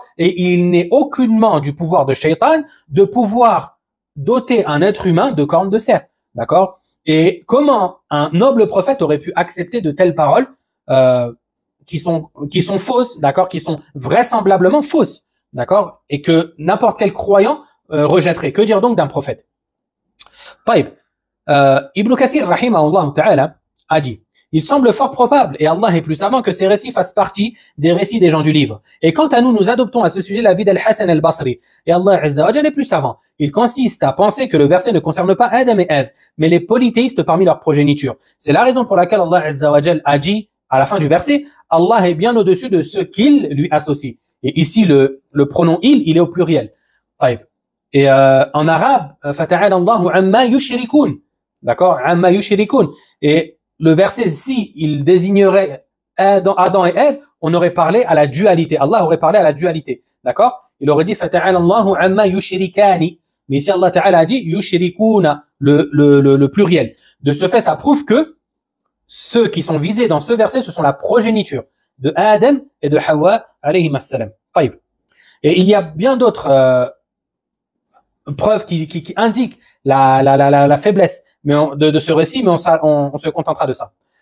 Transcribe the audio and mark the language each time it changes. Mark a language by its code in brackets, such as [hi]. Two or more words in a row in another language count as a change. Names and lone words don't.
[fr] Et il n'est aucunement du pouvoir de Shaitan de pouvoir doter un être humain de cornes de cerf, d'accord? Et comment un noble prophète aurait pu accepter de telles paroles qui sont fausses, d'accord? Qui sont vraisemblablement fausses, d'accord? Et que n'importe quel croyant rejetterait. Que dire donc d'un prophète? [ar] طيب, Ibn Kathir, رحمه الله تعالى, [fr] a dit: il semble fort probable, et Allah est plus savant, que ces récits fassent partie des récits des gens du livre. Et quant à nous, nous adoptons à ce sujet l'avis d'Al-Hassan al-Basri. Et Allah [ar] عز وجل [fr] est plus savant. Il consiste à penser que le verset ne concerne pas Adam et Ève, mais les polythéistes parmi leur progéniture. C'est la raison pour laquelle Allah [ar] عز وجل [fr] a dit, à la fin du verset, Allah est bien au-dessus de ce qu'il lui associe. Et ici, le pronom il est au pluriel. Et en arabe, [ar] فتعالى الله عما يشركون. D'accord? عما يشركون. [fr] Et le verset, si il désignerait Adam et Ève, on aurait parlé à la dualité. Allah aurait parlé à la dualité. D'accord? Il aurait dit [ar] فتعالى الله عما يشركان. [fr] Mais ici, Allah Ta'ala a dit yushrikuna, le pluriel. De ce fait, ça prouve que ceux qui sont visés dans ce verset, ce sont la progéniture de Adam et de Hawa, [ar] عليهم السلام. [fr] Et il y a bien d'autres preuves qui indiquent la faiblesse de ce récit, mais on se contentera de ça.